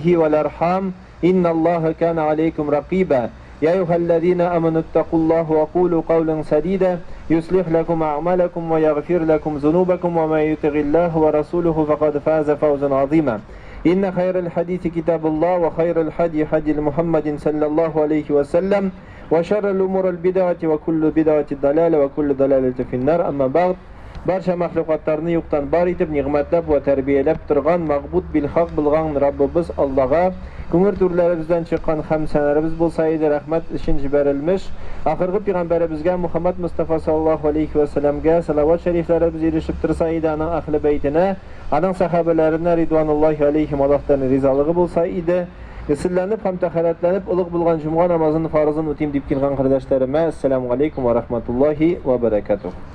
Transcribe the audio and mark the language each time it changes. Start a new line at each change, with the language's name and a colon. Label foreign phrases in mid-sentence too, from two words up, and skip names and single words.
Arabic: والأرحام إن الله كان عليكم رقيبا يا أيها الذين آمنوا اتقوا الله وقولوا قولا سديدا يصلح لكم أعمالكم ويغفر لكم ذنوبكم ومن يطع الله ورسوله فقد فاز فوزا عظيما إن خير الحديث كتاب الله وخير الحدي حدي محمد صلى الله عليه وسلم وشر الأمور البدعة وكل بدعة ضلالة وكل ضلالة في النار أما بعد
Uzbek: barcha mahluqotlarni yo'qdan bor etib ne'matlab va tarbiyalab turgan mag'but bil haq bilgan Rabbimiz Allohga ko'ngil turlarimizdan chiqqan hamsanlarimiz bo'lsa edi rahmat uchun jibarilmish oxirgi payg'ambarimizga Muhammad Mustafa
Arabic: صلى الله عليه وسلم
Uzbek: salovat shariflarimiz erishib tursa edi ana ahli baytini ana sahobalarina
Arabic: رضوان الله عليهم
Uzbek: Allohdan rizolig'i bo'lsa edi sizlarning ham tahoratlanib ulug' bo'lgan juma namozini farzini o'tayim deb kelgan qardoshlarim
Arabic: السلام عليكم ورحمة الله وبركاته.